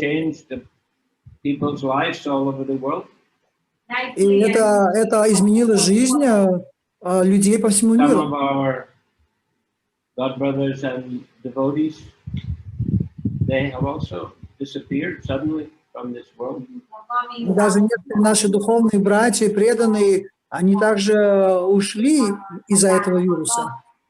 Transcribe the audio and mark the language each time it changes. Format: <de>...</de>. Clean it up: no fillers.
<en>changed the people's lives all over the world.</en> <ru>И это изменило жизнь людей по всему</ru> <en>Some</en> <ru>миру.</ru> <en>of our God brothers and devotees, they have also disappeared suddenly from this world.</en> <ru>Даже некоторые наши духовные братья, преданные, они также ушли из-за этого вируса.</ru>